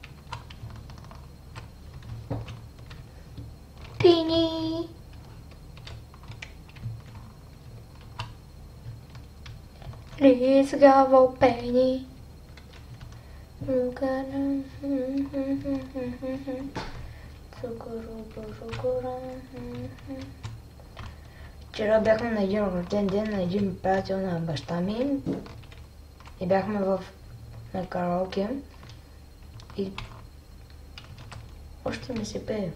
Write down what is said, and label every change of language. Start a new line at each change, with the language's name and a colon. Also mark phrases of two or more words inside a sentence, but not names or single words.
Bulgarian: Пини!
English: Please go, Penny.
Bulgarian: Вчера бяхме на един рожден ден на един приятел на баща ми и бяхме на караоке и още ми се пее.